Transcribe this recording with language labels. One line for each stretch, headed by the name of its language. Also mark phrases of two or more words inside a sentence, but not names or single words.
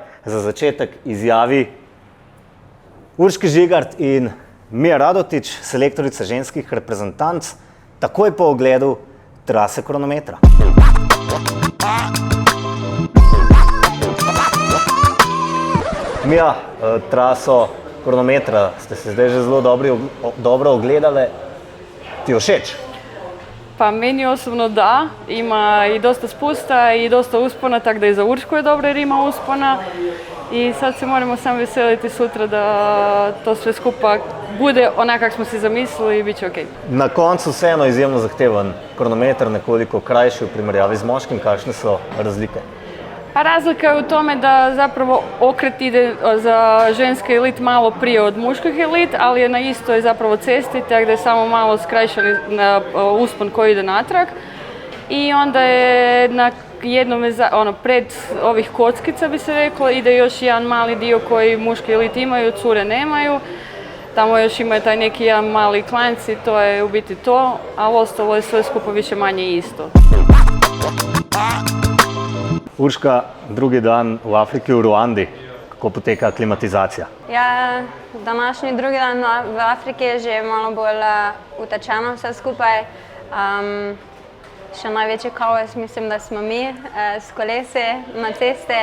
Slovenian: Za začetek izjavi Urški Žigart in Mija Radotić, selektorica ženskih reprezentanc, takoj po ogledu trase kronometra. Mija, traso kronometra ste se zdaj že zelo dobro ogledali. Ti je všeč?
Croatian: Pa meni osobno da, ima i dosta spusta i dosta uspona, tako da i za Uršku je dobro jer ima uspona. I sad se moramo samo veseliti sutra da to sve skupa bude onak kako smo si zamislili i bit će ok.
Slovenian: Na koncu vseeno izjemno zahteven kronometar, nekoliko krajši v primerjavi z moškim. Kakšne so razlike?
Croatian: A razlika je u tome da zapravo okret ide za ženski elit malo prije od muških elit, ali je na istoj zapravo cesti, tako da je samo malo skrajšani uspon koji ide natrag. I onda je na jednome, pred ovih kockica bi se reklo, ide još jedan mali dio koji muški elit imaju, cure nemaju. Tamo još ima taj neki jedan mali klanjci, to je u biti to, ali ostalo je sve skupo više manje isto.
Slovenian: Urška, drugi dan v Afriki, v Ruandi. Kako poteka klimatizacija? Ja, današnji drugi dan v Afriki je že malo bolj utečeno vse skupaj. Še največji kaos mislim, da smo mi s kolesi na ceste.